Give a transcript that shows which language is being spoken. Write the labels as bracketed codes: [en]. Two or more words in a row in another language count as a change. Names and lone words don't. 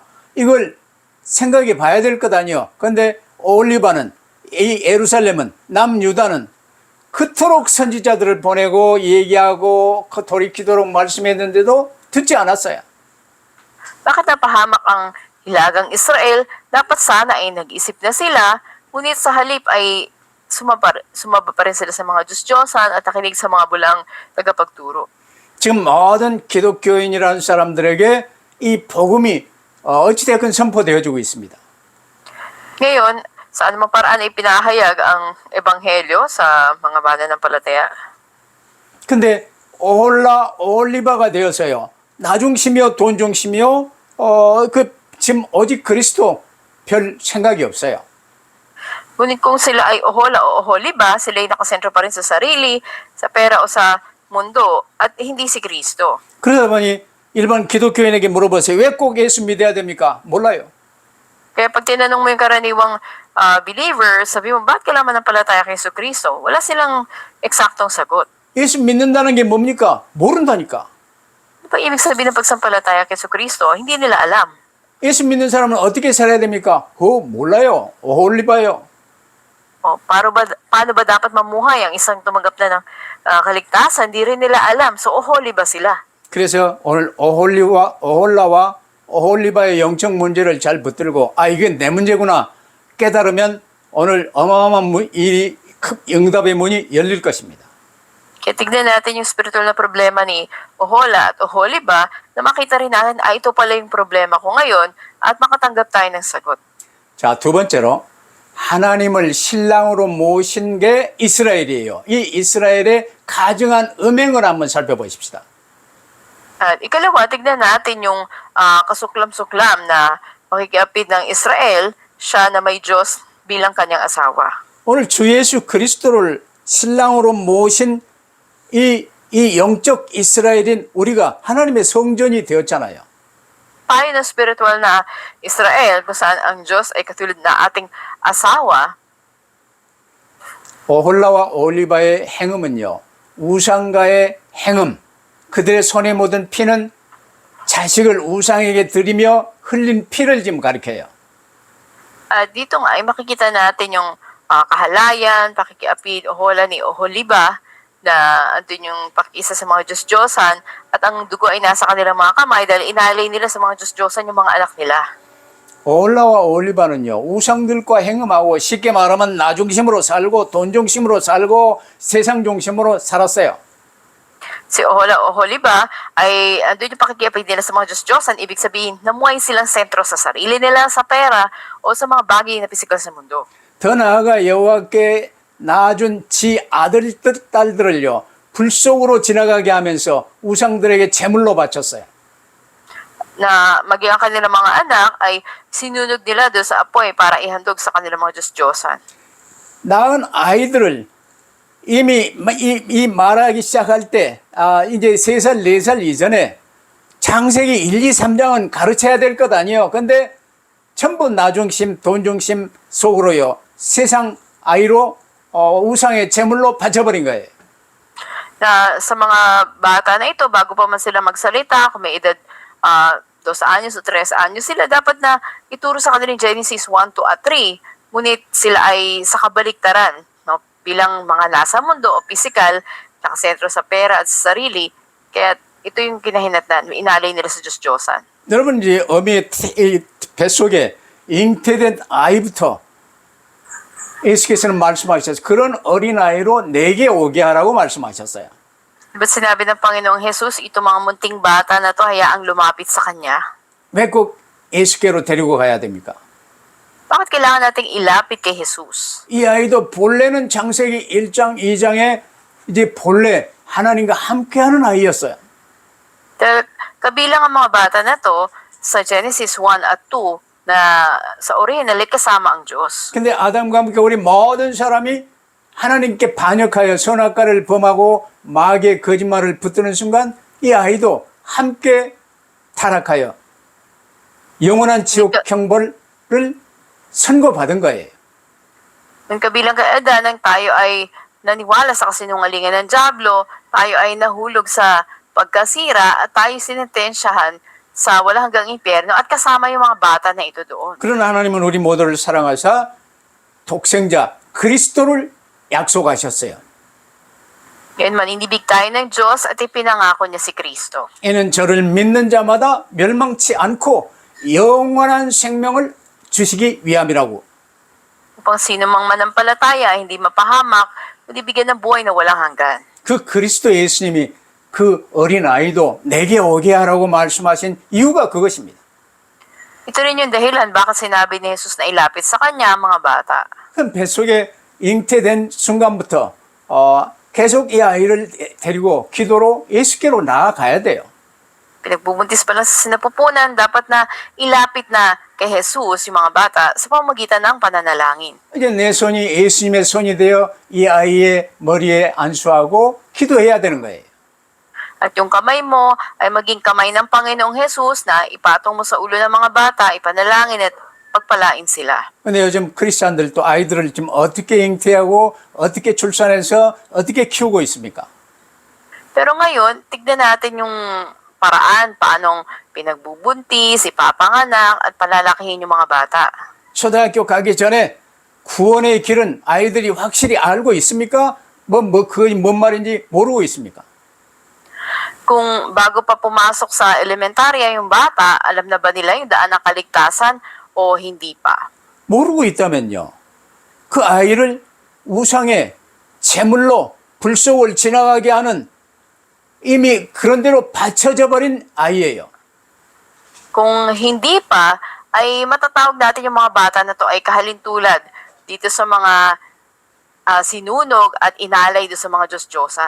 [ko] 이걸 생각해 봐야 될 것 아니요. 그런데 올리바는, 이 예루살렘은, 남유다는 그토록 선지자들을 보내고 얘기하고 돌이키도록 말씀했는데도 듣지 않았어요. [tl] Bakit napahamak ang Hilagang Israel? Dapat sana ay nag-isip na sila, ngunit sa halip ay sumaba pa rin sila sa mga Diyos-Diyosan at nakinig sa mga bulang tagapagturo. [ko] 지금 모든 기독교인이라는 사람들에게 이 복음이 어찌됐건 선포되어지고 있습니다. [tl] Ngayon, sa anumang paraan ay pinahayag ang ebanghelyo sa mga mananampalataya. [ko] 근데 올리바가 되어서요. 나중심이요, 돈중심이요, 지금 오직 그리스도 별 생각이 없어요. [tl] Ngunit kung sila ay ohola o oholiba, sila ay nakasentro pa rin sa sarili, sa pera o sa mundo, at hindi si Kristo. [ko] 그러다 보니 일반 기독교인에게 물어보세요. 왜 꼭 예수 믿어야 됩니까? 몰라요. [tl] Kaya pag tinanong mo yung karaniwang believer, sabi mo, ba't kailangan ng palataya kay Yesu Kristo? Wala silang eksaktong sagot. [ko] 예수 믿는다는 게 뭡니까? 모른다니까. [tl] Ano ba ibig sabihin ng pagsampalataya kay Yesu Kristo? Hindi nila alam. [ko] 예수 믿는 사람은 어떻게 살아야 됩니까? 몰라요. 올리바요. [tl] Paano ba dapat mamuhay ang isang tumanggap na ng kaligtasan? Hindi rin nila alam. So, oholi ba sila? [ko] 그래서 오늘 오홀라와 오홀리바의 영적 문제를 잘 붙들고 이게 내 문제구나 깨달으면 오늘 어마어마한 이 응답의 문이 열릴 것입니다. [tl] Kaya tignan natin yung spiritual na problema ni Ohola at Oholiba na makita rin natin, ito pala yung problema ko ngayon at makatanggap tayo ng sagot. [ko] 자, 두 번째로 하나님을 신랑으로 모신 게 이스라엘이에요. 이 이스라엘의 가증한 음행을 한번 살펴보십시다. [tl] At ikalawa, tignan natin yung kasuklam-suklam na pakikiapid ng Israel, siya na may Diyos bilang kanyang asawa. [ko] 오늘 주 예수 그리스도를 신랑으로 모신 이 영적 이스라엘인 우리가 하나님의 성전이 되었잖아요. [tl] Tayo na spiritual na Israel, kung saan ang Diyos ay katulad na ating asawa, [ko] 오홀라와 올리바의 행음은요, 우상가의 행음, 그들의 손에 묻은 피는 자식을 우상에게 드리며 흘린 피를 지금 가리켜요. [tl] dito nga ay makikita natin yung kahalayan, pakikiapid, Ohola ni Oholiba, na andun yung pakisa sa mga Diyos-Diyosan at ang dugo ay nasa kanilang mga kamay dahil inalay nila sa mga Diyos-Diyosan yung mga anak nila. [ko] 오홀라와 올리바는요, 우상들과 행음하고 쉽게 말하면 나중심으로 살고 돈중심으로 살고 세상 중심으로 살았어요. [tl] Si Ohola o Oholiba ay andun yung pakikiapid nila sa mga Diyos-Diyosan, ibig sabihin namuhay silang sentro sa sarili nila, sa pera o sa mga bagay na pisikal sa mundo. [ko] 더 나아가 여호와께 낳아준 지 아들들 딸들을요 불 속으로 지나가게 하면서 우상들에게 제물로 바쳤어요. [tl] Na maging ang kanilang mga anak ay sinunod nila doon sa apoy para ihandog sa kanilang mga Diyos-Diyosan. [ko] 낳은 아이들을 이미 이 말하기 시작할 때 이제 3살, 4살 이전에 창세기 1, 2, 3장은 가르쳐야 될 것 아니에요. 근데 전부 나중심, 돈중심 속으로요 세상 아이로 우상의 제물로 바쳐버린 거예요. [tl] Na sa mga bata na ito, bago pa man sila magsalita, kung may edad 2 anyos o 3 anyos sila, dapat na ituro sa kanila yung Genesis 1, 2 at 3. Ngunit sila ay sa kabaliktaran, no? Bilang mga nasa mundo o physical, nakasentro sa pera at sa sarili. Kaya ito yung kinahinatnan, inalay nila sa Diyos-Diyosan. [ko] 여러분 이제 어미의 뱃속에 잉태된 아이부터 예수께서는 말씀하셨어요. 그런 어린아이로 내게 오게 하라고 말씀하셨어요. [tl] Diba't sinabi ng Panginoong Jesus, ito mga munting bata na to, hayaang lumapit sa Kanya. [ko] 왜 꼭 예수께로 데리고 가야 됩니까? [tl] Bakit kailangan nating ilapit kay Jesus? [ko] 이 아이도 본래는 창세기 1장, 2장에 이제 본래 하나님과 함께하는 아이였어요. [tl] Dahil kabilang ang mga bata na to sa Genesis 1 at 2 na sa original ay kasama ang Diyos. [ko] 근데 아담과 함께 우리 모든 사람이 하나님께 반역하여 선악과를 범하고 마귀의 거짓말을 붙드는 순간 이 아이도 함께 타락하여 영원한 지옥 형벌을 선고받은 거예요. [tl] Nung kabilang kay Adan, nang tayo ay naniwala sa kasinungalingan ng Diablo, tayo ay nahulog sa pagkasira at tayo sinentensyahan sa wala hanggang impyerno at kasama yung mga bata na ito doon. [ko] 그러나 하나님은 우리 모두를 사랑하사 독생자 그리스도를 약속하셨어요. [tl] Ngayon man, inibig tayo ng Diyos at ipinangako niya si Kristo. [ko] 이는 저를 믿는 자마다 멸망치 않고 영원한 생명을 주시기 위함이라고. [tl] Upang sino mang manampalataya, hindi mapahamak, kundi bigyan ng buhay na walang hanggan. [ko] 그 그리스도 예수님이 그 어린 아이도 내게 오게 하라고 말씀하신 이유가 그것입니다. [tl] Ito rin yung dahilan bakit sinabi ni Jesus na ilapit sa kanya ang mga bata. [ko] 그럼 뱃속에 잉태된 순간부터 계속 이 아이를 데리고 기도로 예수께로 나아가야 돼요. [tl] Pinagbubuntis pa lang sa sinapupunan, dapat na ilapit na kay Jesus yung mga bata sa pamamagitan ng pananalangin. [ko] 이제 내 손이 예수님의 손이 되어 이 아이의 머리에 안수하고 기도해야 되는 거예요. [tl] At yung kamay mo ay maging kamay ng Panginoong Jesus na ipatong mo sa ulo ng mga bata, ipanalangin at pagpalain sila. [ko] 근데 요즘 크리스찬들도 아이들을 지금 어떻게 잉태하고 어떻게 출산해서 어떻게 키우고 있습니까? [tl] Pero ngayon, tignan natin yung paraan, paanong pinagbubuntis, ipapanganak, at palalakihin yung mga bata. [ko] 초등학교 가기 전에 구원의 길은 아이들이 확실히 알고 있습니까? 그게 뭔 말인지 모르고 있습니까? [tl] Kung bago pa pumasok sa elementarya yung bata, alam na ba nila yung daan ng kaligtasan o hindi pa? [ko] 모르고 있다면요. 그 아이를 우상의 제물로 불속을 지나가게 하는 이미 그런 대로 받쳐져 버린 아이예요. [tl] Kung hindi pa, ay matatawag natin yung mga bata na to ay kahalintulad dito sa mga sinunog at inalay doon sa mga Diyos-Diyosan.